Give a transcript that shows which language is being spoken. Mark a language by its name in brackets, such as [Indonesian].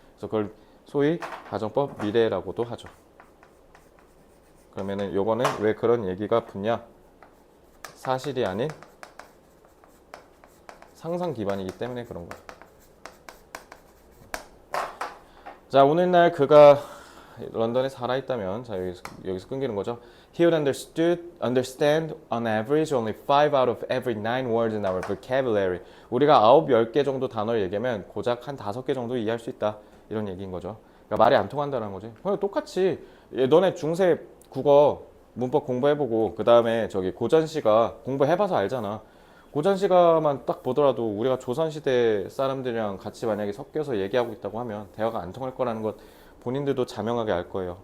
[Korean] 그래서 그걸 소위 가정법 미래라고도 하죠. 그러면은 요거는 왜 그런 얘기가 붙냐? 사실이 아닌 상상 기반이기 때문에 그런 거예요. 자, 오늘날 그가 런던에 살아있다면, 자, 여기서 끊기는 거죠. [English] He would understand on average only 5 out of every 9 words in our vocabulary. [Korean] 우리가 9, 10개 정도 단어를 얘기하면 고작 한 5개 정도 이해할 수 있다. 이런 얘기인 거죠. 그러니까 말이 안 통한다는 거지. 똑같이 너네 중세 국어 문법 공부해보고 그 다음에 저기 고전시가 공부해봐서 알잖아. 고전시가만 딱 보더라도 우리가 조선시대 사람들이랑 같이 만약에 섞여서 얘기하고 있다고 하면 대화가 안 통할 거라는 것 본인들도 자명하게 알 거예요.